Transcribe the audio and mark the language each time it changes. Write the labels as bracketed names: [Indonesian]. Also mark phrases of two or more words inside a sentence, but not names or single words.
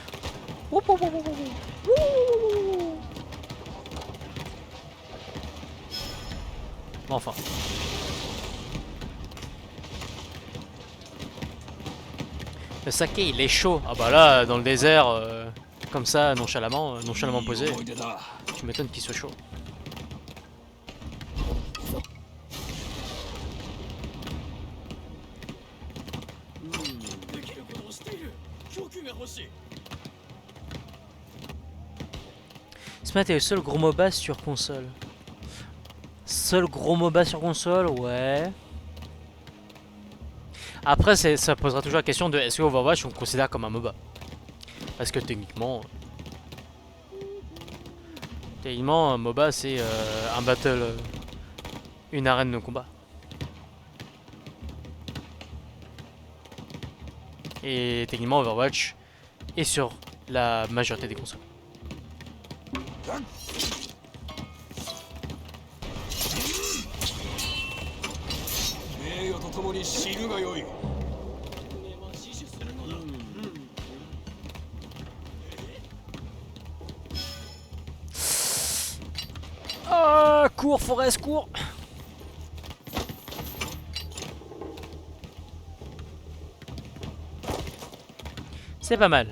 [French] Enfin. Le saké il est chaud. Ah bah là dans le désert Comme ça, nonchalamment, nonchalamment posé, [Japanese] 思い出だ。 [French] tu m'étonnes qu'il soit chaud. [Japanese] できることをしている。供給が欲しい。 [French] Smite est le seul gros MOBA sur console. Seul gros MOBA sur console, ouais. Après, ça posera toujours la question de est-ce que Overwatch on le considère comme un MOBA? Parce que techniquement, un MOBA c'est un battle, une arène de combat. Et techniquement, Overwatch est sur la majorité des consoles. [Japanese] 名誉とともに死ぬがよい。 [French] Ah, cours, Forest, cours! C'est pas mal.